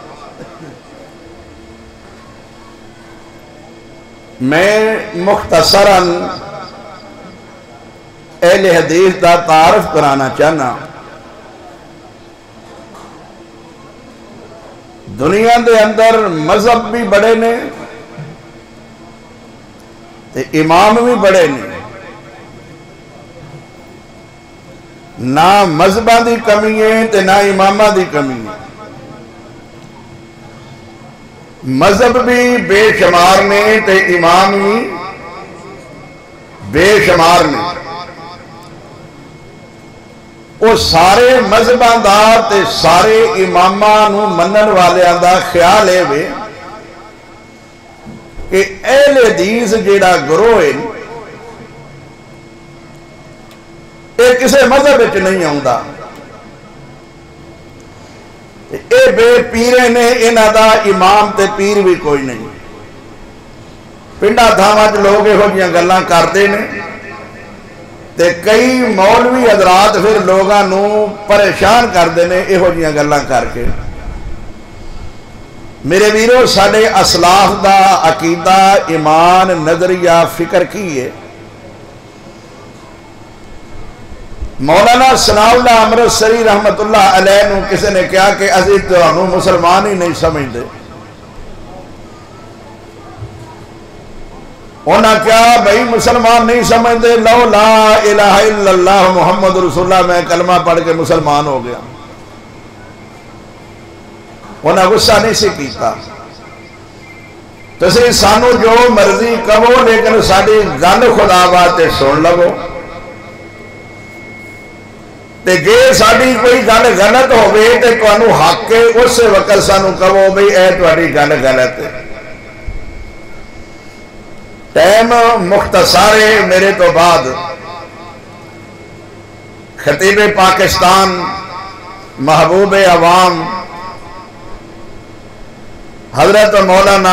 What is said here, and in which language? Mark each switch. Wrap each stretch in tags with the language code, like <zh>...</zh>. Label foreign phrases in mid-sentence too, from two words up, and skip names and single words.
<pa>میں مختصراً اہل حدیث دا تعارف کرانا چاہنا دنیا دے اندر مذہب بھی بڑے نے تے امام بھی بڑے نے نہ مذہباں دی کمی ہے تے نہ اماماں دی کمی ہے مذہب بھی بے شمار نے تے امام بھی بے شمار نے وہ سارے مذہباں دا تے سارے اماماں نو منن والیاں دا خیال ہے وے کہ اہل حدیث جیڑا گروہ ہے یہ کسے مذہب وچ نہیں آوندا اے بے پیرے نے انہاں دا امام تے پیر بھی کوئی نہیں پنڈا تھاواں وچ لوگ ایہو جیاں گلاں کردے نے تے کئی مولوی حضرات پھر لوگاں نو پریشان کردے نے ایہو جیاں گلاں کر کے میرے ویرو ساڈے اسلاف دا عقیدہ ایمان نظریہ فکر کی ہے مولانا ثناء اللہ امرتسری</pa> <ar>رحمت اللہ علیہ</ar> <pa>نو کسی نے کہا کہ اسی تانوں مسلمان ہی نہیں سمجھتے انہاں کیا بھئی مسلمان نہیں سمجھتے لو</pa> <ar>لا الہ الا اللہ محمد رسول اللہ</ar> <pa>میں کلمہ پڑھ کے مسلمان ہو گیا انہاں غصہ نہیں سی کیتا تسی سانو جو مرضی کہو لیکن ساڈی گل خدا باتے سن لو تے جے ساڈی کوئی گل غلط ہوئے تے تانوں حق ہے اس وقت سانو کہو بھئی اے تہاڈی گل غلط ہے ٹائم مختصر ہے میرے تو بعد خطیب پاکستان محبوب عوام حضرت مولانا</pa>